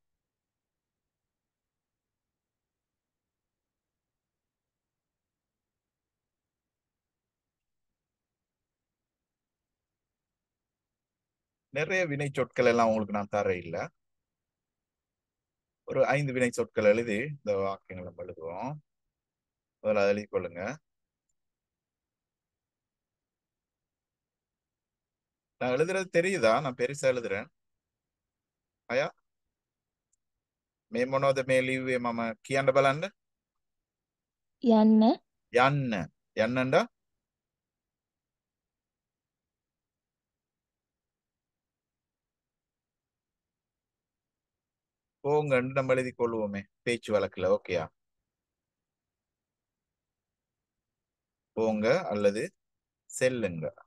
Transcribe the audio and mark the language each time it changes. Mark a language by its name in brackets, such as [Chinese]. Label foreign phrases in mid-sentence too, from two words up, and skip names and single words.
[Tamil] நிறைய வினை சொற்கள் எல்லாம் உங்களுக்கு நான் தர இல்ல. ஒரு 5 வினை சொற்கள் எழுதி இந்த வாக்கியங்களை நம்ம எழுதுவோம். முதல்ல அதை எழுதி கொள்ளுங்க. நான் எழுதுறது தெரியுதா? நான் பெருசா எழுதுறேன். [Sinhala] අය මේ මොනවද මේ ලිව්වේ මම කියන්න බලන්න. යන්න යන්න. [Tamil] යන්නண்டா போங்கன்னு நம்ம எழுதி கொள்வோமே பேச்சு வழக்குல. ஓகேயா? போங்க அல்லது செல்லுங்க.